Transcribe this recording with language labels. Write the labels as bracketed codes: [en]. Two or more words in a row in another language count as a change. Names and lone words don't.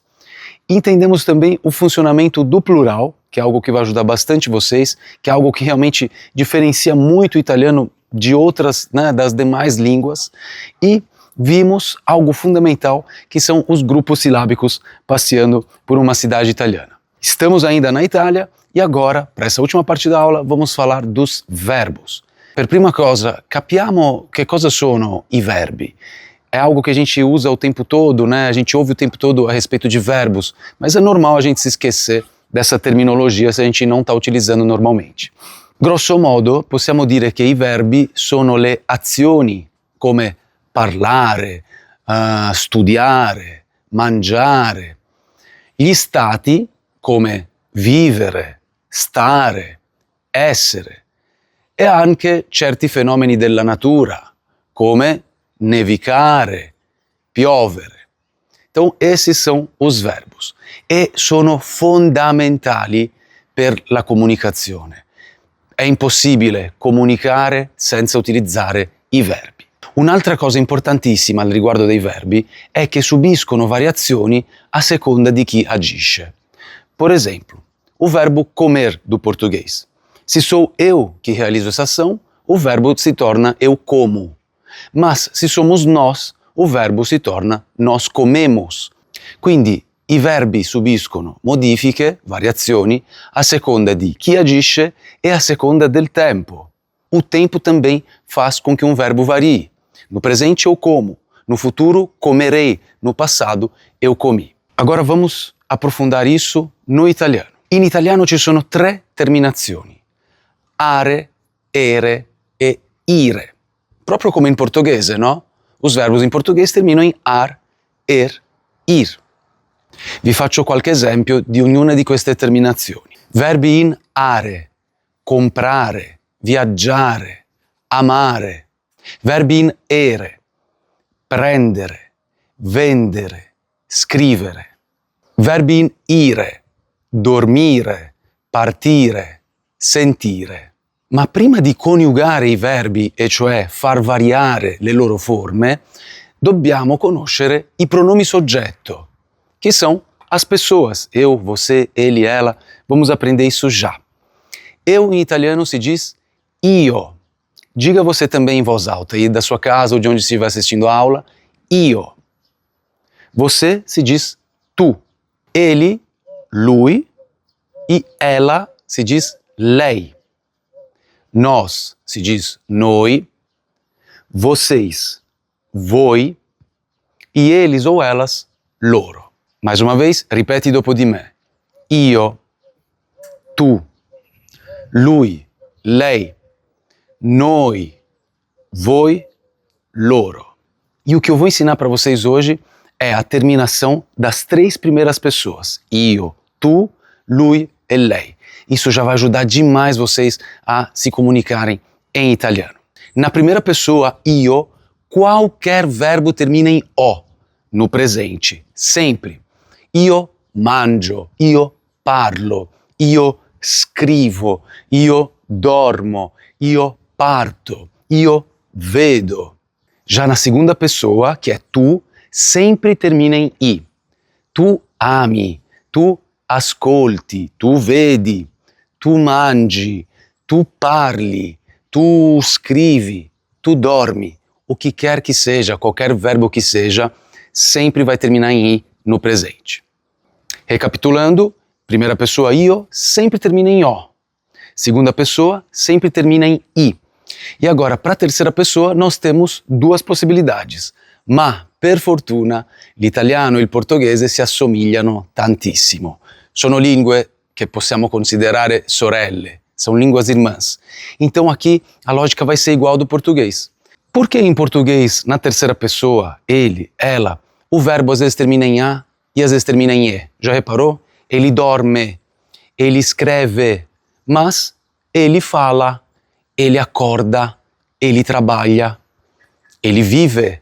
[pt] Entendemos também o funcionamento do plural, que é algo que vai ajudar bastante vocês, que é algo que realmente diferencia muito o italiano de outras, né, das demais línguas. E vimos algo fundamental, que são os grupos silábicos passeando por uma cidade italiana. Estamos ainda na Itália e agora, para essa última parte da aula, vamos falar dos verbos. [it] Per prima cosa, capiamo che cosa sono i verbi. [pt] É algo que a gente usa o tempo todo, né? A gente ouve o tempo todo a respeito de verbos, mas é normal a gente se esquecer dessa terminologia se a gente não está utilizando normalmente. [it] Grosso modo, possiamo dire che i verbi sono le azioni, come parlare, studiare, mangiare. Gli stati, come vivere, stare, essere. E anche certi fenomeni della natura, come nevicare, piovere. [pt] Então, esses são os verbos e [it] sono fondamentali per la comunicazione. È impossibile comunicare senza utilizzare i verbi. Un'altra cosa importantissima al riguardo dei verbi è che subiscono variazioni a seconda di chi agisce. [pt] Por exemplo, o verbo comer do português. Se sou eu que realizo essa ação, o verbo se torna eu como. Mas se somos nós, o verbo [it] si torna [pt] nós comemos. [it] Quindi i verbi subiscono modifiche, variazioni, a seconda di chi agisce e a seconda del tempo. [pt] O tempo também faz com que um verbo varie. No presente eu como, no futuro comerei, no passado eu comi. Agora vamos aprofundar isso no italiano. [it] In italiano ci sono 3 terminazioni: are, ere e ire. Proprio come in portoghese, no? [pt] Os verbos [it] in portoghese terminano in ar, er, ir. Vi faccio qualche esempio di ognuna di queste terminazioni. Verbi in are: comprare, viaggiare, amare. Verbi in ere: prendere, vendere, scrivere. Verbi in ire: dormire, partire, sentire. Ma prima di coniugare i verbi, e cioè far variare le loro forme, dobbiamo conoscere i pronomi soggetto, [pt] que são as pessoas. Eu, você, ele, ela. Vamos aprender isso já. Eu, em italiano, se diz io. Diga você também em voz alta, aí da sua casa ou de onde estiver assistindo a aula, io. Você se diz tu. Ele, lui. E ela se diz lei. Nós se diz noi. Vocês, voi. E eles ou elas, loro. Mais uma vez, [it] ripeti dopo di me. Io, tu, lui, lei, noi, voi, loro. [pt] E o que eu vou ensinar para vocês hoje é a terminação das 3 primeiras pessoas. [it] Io, tu, lui e lei. [pt] Isso já vai ajudar demais vocês a se comunicarem em italiano. Na primeira pessoa, io, qualquer verbo termina em o, no presente, sempre. [it] Io mangio, io parlo, io scrivo, io dormo, io parto, io vedo. [pt] Já na segunda pessoa, que é tu, sempre termina em i. [it] Tu ami, tu ascolti, tu vedi, tu mangi, tu parli, tu scrivi, tu dormi. [pt] O que quer que seja, qualquer verbo que seja, sempre vai terminar em i no presente. Recapitulando, primeira pessoa io sempre termina em o. Segunda pessoa sempre termina em i. E agora, para a terceira pessoa, nós temos 2 possibilidades. [it] Ma, per fortuna, l'italiano e il portoghese si assomigliano tantissimo. Sono lingue che possiamo considerare sorelle, [pt] são línguas irmãs. Então aqui a lógica vai ser igual ao do português. Por que em português, na terceira pessoa, ele, ela, o verbo às vezes termina em a e às vezes termina em e? Já reparou? Ele dorme, ele escreve, mas ele fala, ele acorda, ele trabalha, ele vive.